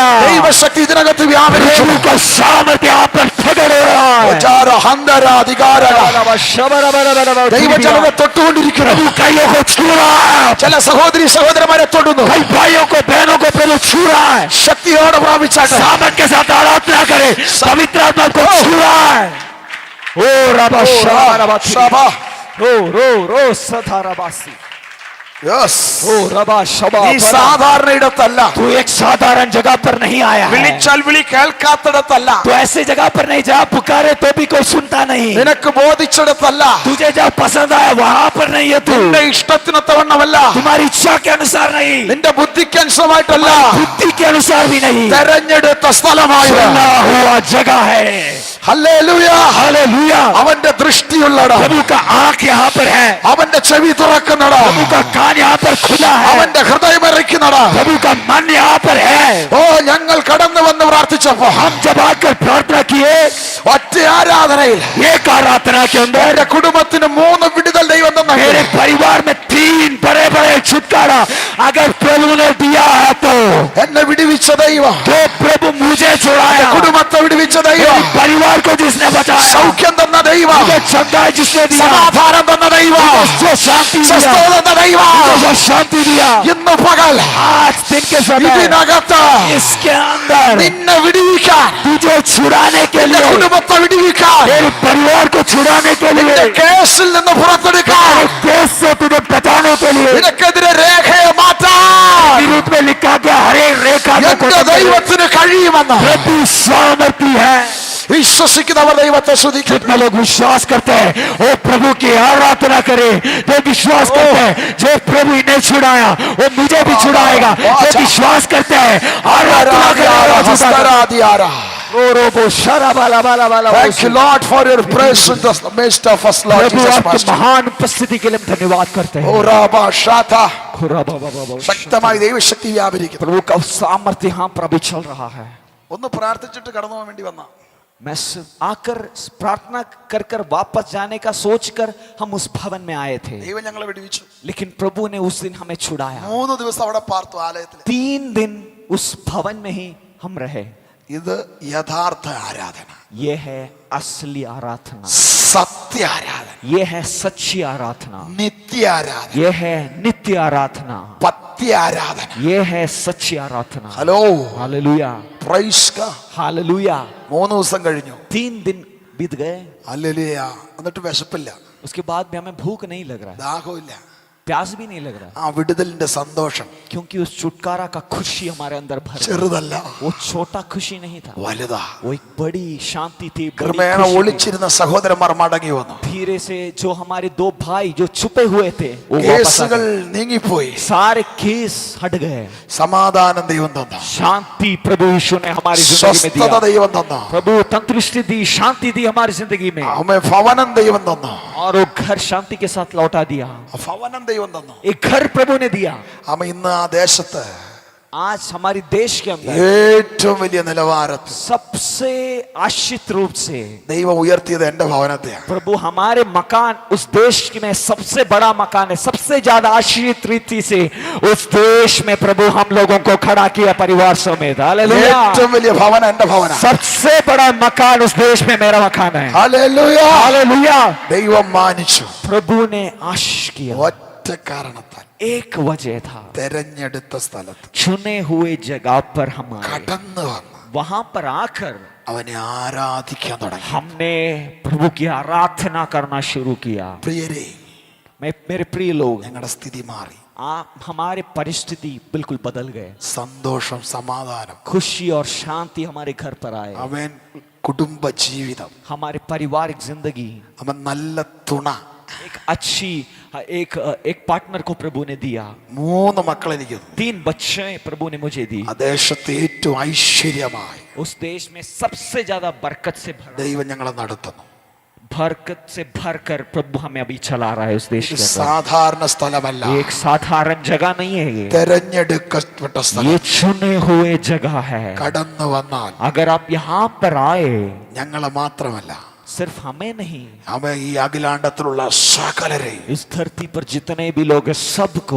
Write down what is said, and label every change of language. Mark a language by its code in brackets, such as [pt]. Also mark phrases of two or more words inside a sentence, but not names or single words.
[ml] ദൈവശക്തി ഇതിനകത്ത് വ്യാപരിക്കുന്നു. [hi] प्रभु का सामर्थ्य यहाँ पर प्रकट हो रहा है। [ml] വിചാര, ഹന്തര, അധികാര ദൈവജനത്തെ തൊട്ടുകൊണ്ടിരിക്കുന്നു. [hi] प्रभु कईयों को छू रहा है। [ml] ചില സഹോദരി സഹോദരന്മാരെ തൊടുന്നു. [hi] कई भाइयों को बहनों को प्रभु छू रहा है। [ml] ശക്തിയോടെ പ്രാപിച്ചാട്ടെ. [hi] सामर्थ के साथ आराधना करे। पवित्र आत्मा को छू रहा है। ओ रबा [ml] സഭ. रो रो रो सधाराबासी। [en] Yes. ओ रबा शबा। [ml] നീ സാധാരണ ഇടത്തല്ല. [hi] तू एक साधारण जगह पर नहीं आया है। [ml] വിളിച്ചാൽ വിളി കേൾക്കാത്തിടത്തല്ല. [hi] तो ऐसी जगह पर नहीं जहाँ पुकारे तो भी कोई सुनता नहीं। [ml] നിനക്ക് ബോധിച്ചിടത്തല്ല. [hi] तुझे जहाँ पसंद आया वहाँ पर नहीं है तू। [ml] നിന്റെ ഇഷ്ടത്തിനൊത്തവണ്ണമല്ല. [hi] तुम्हारी इच्छा के अनुसार नहीं। [ml] നിന്റെ ബുദ്ധിക്ക് അനുസൃതമായിട്ടല്ല. [hi] बुद्धि के अनुसार भी नहीं। [ml] തെരഞ്ഞെടുത്ത സ്ഥലമായി. [hi] चुना हुआ जगह है। [ml] ഹല്ലേലൂയ. [hi] हालेलुया। [ml] അവന്റെ ദൃഷ്ടിയുള്ളട. [hi] प्रभु का आंख यहाँ पर है। [ml] അവന്റെ ചെവി തുറക്കുന്നട. [hi] प्रभु का कान यहाँ पर खुला है। [ml] അവന്റെ ഹൃദയം ഇറക്കുന്നട. [hi] प्रभु का मन यहाँ पर है। [ml] ഓ ഞങ്ങൾ കടന്നു വന്ന് പ്രാർത്ഥിച്ചപ്പോ [hi] हम जब आकर प्रार्थना किए [ml] ഒറ്റ ആരാധനയിൽ [hi] एक आराधना के अंदर [ml] എന്റെ കുടുംബത്തിന് 3 വിടുതൽ ദൈവം തന്നു. [hi] मेरे परिवार में 3 बड़े बड़े छुटकारा अगर प्रभु ने दिया है तो [ml] എന്നെ വിടുവിച്ച ദൈവം, [hi] जो प्रभु मुझे छुड़ाया। [ml] കുടുംബത്തെ വിടുവിച്ച ദൈവം, [hi] मेरे परिवार को जिसने बचाया। [ml] സൗഖ്യം തന്ന ദൈവം, [hi] मुझे चंगाई जिसने दिया। [ml] സമാധാനം തന്ന ദൈവം, [hi] जो शांति दिया। [ml] സ്വസ്ഥത തന്ന ദൈവം [hi] जो शांति दिया। [ml] ഇന്ന് പകൽ [hi] आज दिन के समय [ml] ഇതിനകത്ത് [hi] इसके अंदर [ml] നിന്നെ വിടുവിക്കാൻ, [hi] तुझे छुड़ाने के [ml] നിന്റെ [hi] लिए, [ml] കുടുംബത്തെ വിടുവിക്കാൻ, [hi] मेरे परिवार को छुड़ाने के लिए, [ml] നിന്റെ കേസിൽ നിന്ന് പുറത്തെടുക്കാൻ, [hi] मेरे देश से तुझे बचाने के लिए [ml] നിനക്കെതിരെ രേഖയെ മാറ്റാൻ [hi] विरुद्ध में लिखा गया हर एक रेखा को [ml] എന്റെ [hi] खत्म करने [ml] ദൈവത്തിന് കഴിയുമെന്ന് [hi] प्रभु सामर्थ्य है। [ml] വിശ്വസിക്കുന്നവർ ദൈവത്തെ സ്തുതിക്കും. [hi] जितने लोग विश्वास करते हैं वो प्रभु की आराधना करे। जो विश्वास करते हैं जो प्रभु इन्हें छुड़ाया वो मुझे भी छुड़ाएगा। जो विश्वास करते हैं आराधना करे। [en] Thank you, Lord, for your presence in the midst of us, Lord [hi] प्रभु [en] Jesus [hi] आपकी [en] Christ. [hi] महान उपस्थिति के लिए हम धन्यवाद करते हैं। ഓ രാബാ ഷാതാ. प्रभु [ml] ശക്തമായി ദൈവശക്തി വ്യാപരിക്കുന്നു. [hi] का सामर्थ्य यहाँ पर अभी चल रहा है। [ml] ഒന്ന് പ്രാർത്ഥിച്ചിട്ട് കടന്നു പോകാൻ വേണ്ടി വന്ന [hi] मैं आकर प्रार्थना कर कर वापस जाने का सोचकर हम उस भवन में आए थे, [ml] ദൈവം ഞങ്ങളെ വിടുവിച്ചു. [hi] लेकिन प्रभु ने उस दिन हमें छुड़ाया। [ml] 3 ദിവസം അവിടെ പാർത്തു ആലയത്തിൽ. [hi] 3 दिन उस भवन में ही हम रहे। [ml] ഇത് യഥാർത്ഥ ആരാധന, [hi] ये है असली आराधना, [ml] സത്യ ആരാധന, [hi] ये है सच्ची आराधना, [ml] നിത്യ ആരാധന, [hi] ये है नित्य आराधना, [ml] പത്യ ആരാധന. [hi] ये है सच्ची आराधना। [ml] ഹലോ, [hi] हालेलुया, [en] Praise God. [hi] हालेलुया। [ml] 3 ദിവസം കഴിഞ്ഞു. [hi] 3 दिन बीत गए, [ml] ഹല്ലേലൂയ. എന്നിട്ട് വിശപ്പില്ല, [hi] उसके बाद भी हमें भूख नहीं लग रहा है, [ml] ദാഹമില്ല. [hi] प्यास भी नहीं लग रहा है, [ml] ആ വിടുതലിന്റെ സന്തോഷം [hi] क्योंकि उस छुटकारा का खुशी हमारे अंदर भर गई। [ml] ചെറുതല്ല, [hi] वो छोटा खुशी नहीं था, [ml] വലുതാ. [hi] वो एक बड़ी शांति थी, बड़ी [ml] ക്രമേണ [hi] खुशी थी। [ml] ഒളിച്ചിരുന്ന സഹോദരന്മാർ മടങ്ങി വന്നു. [hi] धीरे से जो हमारे 2 भाई जो छुपे हुए थे वो वापस आ [ml] കേസുകൾ [hi] गए। [ml] നീങ്ങിപ്പോയി. [hi] सारे केस हट गए। [ml] സമാധാനം ദൈവം തന്നു. [hi] शांति प्रभु यीशु ने हमारी जिंदगी में [ml] സ്വസ്ഥത [hi] दिया। [ml] ദൈവം തന്നു. [hi] प्रभु तंदुरुस्ती दी, शांति दी हमारी जिंदगी में, [ml] അമ്മ ഭവനം ദൈവം തന്നു. [hi] और वो घर शांति के साथ लौटा दिया। [ml] ഭവനം ദൈവം തന്നു. [hi] एक घर प्रभु ने दिया। [ml] അമ്മ ഇന്ന് ആ ദേശത്ത് [hi] आज हमारी देश के अंदर [ml] ഏറ്റവും വലിയ നിലവാരത്തിൽ [hi] सबसे आश्रित रूप से [ml] ദൈവം ഉയർത്തിയത് എന്റെ ഭവനത്തെയാണ്. [hi] प्रभु हमारे मकान, उस देश में सबसे बड़ा मकान है, सबसे ज्यादा आश्रित रीति से उस देश में प्रभु हम लोगों को खड़ा किया परिवार समेत। हालेलुया। [ml] ഏറ്റവും വലിയ ഭവനം എന്റെ ഭവന. [hi] सबसे बड़ा मकान उस देश में मेरा मकान है। [ml] ഹല്ലേലൂയ. [hi] हालेलुया। [ml] ദൈവം മാനിച്ചു. [hi] प्रभु ने आशीष किया, [ml] ഒറ്റ കാരണത്താൽ [hi] एक वजह था, [ml] തെരഞ്ഞെടുത്ത സ്ഥലത്ത് [hi] चुने हुए जगह पर हम आए, [ml] കടന്നു വന്ന് [hi] वहां पर आकर [ml] അവനെ ആരാധിക്കാൻ തുടങ്ങി. [hi] हमने प्रभु की आराधना करना शुरू किया। [ml] പ്രിയരെ, [hi] मेरे प्रिय लोग, [ml] ഞങ്ങളുടെ സ്ഥിതി മാറി. [hi] हमारे परिस्थिति बिल्कुल बदल गए, [ml] സന്തോഷം, സമാധാനം, [hi] खुशी और शांति हमारे घर पर आए, [ml] അവൻ കുടുംബ ജീവിതം, [hi] हमारे पारिवारिक जिंदगी, [ml] അവൻ നല്ല തുണ, [hi] एक अच्छी एक पार्टनर को प्रभु ने दिया, [ml] 3 മക്കൾ എനിക്ക് തന്നു. [hi] 3 बच्चे प्रभु ने मुझे दी, [ml] ആ ദേശത്തെ ഏറ്റവും ഐശ്വര്യമായി [hi] उस देश में सबसे ज्यादा बरकत से [ml] ദൈവം ഞങ്ങളെ നടത്തുന്നു. [hi] भरकर प्रभु हमें अभी चला रहा है उस देश [ml] ഇത് [hi] के अंदर। [ml] സാധാരണ സ്ഥലമല്ല, [hi] ये एक साधारण जगह नहीं है, [ml] തെരഞ്ഞെടുക്കപ്പെട്ട സ്ഥലം. [hi] ये चुने हुए जगह है। [ml] കടന്നു വന്നാൽ [hi] अगर आप यहाँ पर आए, [ml] ഞങ്ങളെ മാത്രമല്ല, [hi] सिर्फ हमें नहीं, [ml] അവൻ ഈ അഖിലാണ്ടത്തിലുള്ള സകലരെയും [hi] इस धरती पर जितने भी लोग हैं सबको